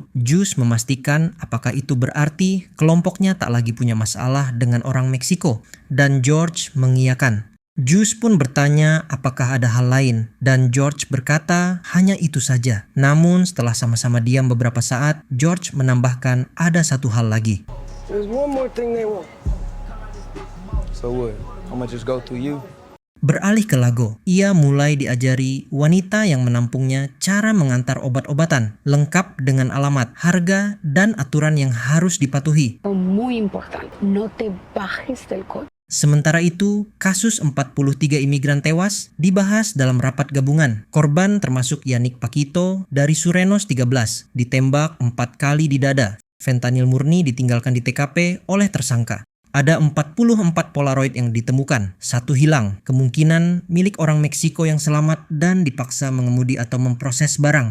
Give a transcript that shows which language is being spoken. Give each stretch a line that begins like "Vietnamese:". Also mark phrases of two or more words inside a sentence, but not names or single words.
Indonesian: Juice memastikan apakah itu berarti kelompoknya tak lagi punya masalah dengan orang Meksiko, dan George mengiyakan. Juice pun bertanya apakah ada hal lain, dan George berkata hanya itu saja. Namun setelah sama-sama diam beberapa saat, George menambahkan ada satu hal lagi.
English: There's one more thing they want. So what? I'ma just go through you?
Indonesian: Beralih ke Lago, ia mulai diajari wanita yang menampungnya cara mengantar obat-obatan, lengkap dengan alamat, harga, dan aturan yang harus dipatuhi.
Spanish: Muy importante, no te bajes del coche.
Indonesian: Sementara itu, kasus 43 imigran tewas dibahas dalam rapat gabungan. Korban termasuk Yannick Paquito dari Surenos 13, ditembak 4 kali di dada. Fentanyl murni ditinggalkan di TKP oleh tersangka. Ada 44 Polaroid yang ditemukan, 1 hilang, kemungkinan milik orang Meksiko yang selamat dan dipaksa mengemudi atau memproses barang.